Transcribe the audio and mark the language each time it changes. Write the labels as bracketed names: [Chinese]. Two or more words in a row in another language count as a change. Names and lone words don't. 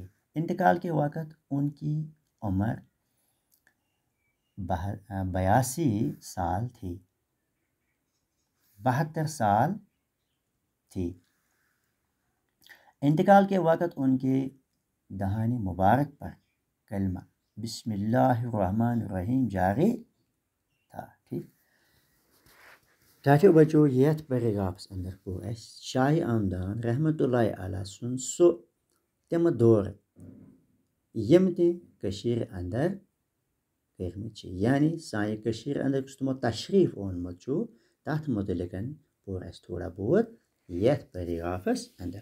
[Urdu] انتقال کے وقت ان کی عمر 72 سال تھی. انتقال کے وقت ان کے دہان مبارک پر کلمہ [Arabic] بسم اللہ الرحمن الرحیم [Urdu] جاری تھا. [Kashmiri] ٹھیک ٹاٹھیو بچو یتھ پیراگرافس اندر گوٚو اَسہِ شاہ ہمدان [Arabic] رحمتہ اللہ علیہ [Kashmiri] سُنٛد سُہ تِمہٕ دورٕ یِم تہِ کٔشیٖرِ اندر کٔرمٕتۍ چھِ، یعنی سانہِ کٔشیٖرِ اندر یُس تِمو تشریٖف اوٚنمُت چھُ تَتھ متعلق پوٚر اَسہِ تھوڑا بہت یتھ پیراگرافس اندر.